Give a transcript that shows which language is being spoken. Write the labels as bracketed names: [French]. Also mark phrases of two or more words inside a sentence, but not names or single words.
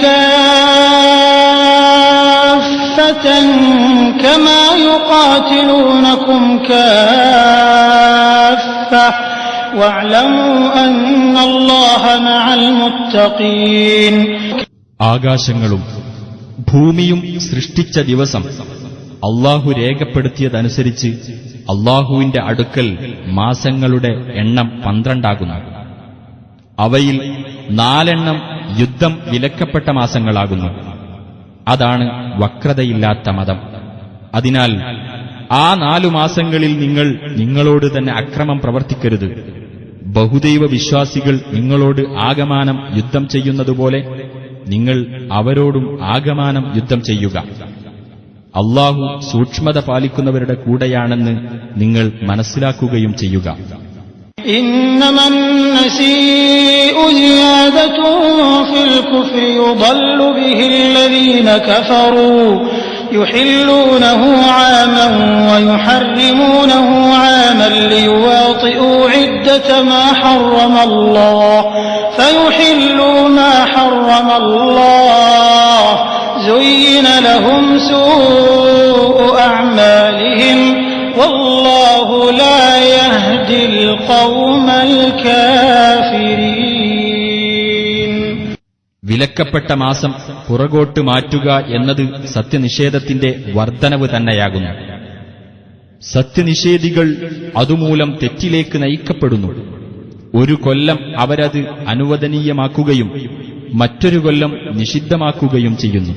[Arabic] كافة كما يقاتلونكم كافة واعلموا أن الله مع المتقين. [Malayalam] ആകാശങ്ങളും ഭൂമിയും സൃഷ്ടിച്ച ദിവസം അല്ലാഹു രേഖപ്പെടുത്തിയതനുസരിച്ച് അല്ലാഹുവിന്റെ അടുക്കൽ മാസങ്ങളുടെ എണ്ണം 12 ആകുന്നു. അവയിൽ 4 യുദ്ധം വിലക്കപ്പെട്ട മാസങ്ങളാകുന്നു. അതാണ് വക്രതയില്ലാത്ത മതം. അതിനാൽ ആ 4 മാസങ്ങളിൽ നിങ്ങൾ നിങ്ങളോട് തന്നെ അക്രമം പ്രവർത്തിക്കരുത്. ബഹുദൈവ വിശ്വാസികൾ നിങ്ങളോട് ആകമാനം യുദ്ധം ചെയ്യുന്നതുപോലെ നിങ്ങൾ അവരോടും ആകമാനം യുദ്ധം ചെയ്യുക. അല്ലാഹു സൂക്ഷ്മത പാലിക്കുന്നവരുടെ കൂടെയാണെന്ന് നിങ്ങൾ മനസ്സിലാക്കുകയും ചെയ്യുക. [Arabic] إنما النسيء زيادة في الكفر يضل به الذين كفروا يحلونه عاما ويحرمونه عاما ليواطئوا عدة ما حرم الله فيحلوا ما حرم الله زين لهم سوء أعمالهم والله لا يهدي القوم الكافرين. [Malayalam] വിലക്കപ്പെട്ട മാസം പുറകോട്ട് മാറ്റുക എന്നത് സത്യനിഷേധത്തിന്റെ വർധനവ് തന്നെയാകുന്നു. സത്യനിഷേധികൾ അതുമൂലം തെറ്റിലേക്ക് നയിക്കപ്പെടുന്നു. ഒരു കൊല്ലം അവരത് അനുവദനീയമാക്കുകയും മറ്റൊരു കൊല്ലം നിഷിദ്ധമാക്കുകയും ചെയ്യുന്നു.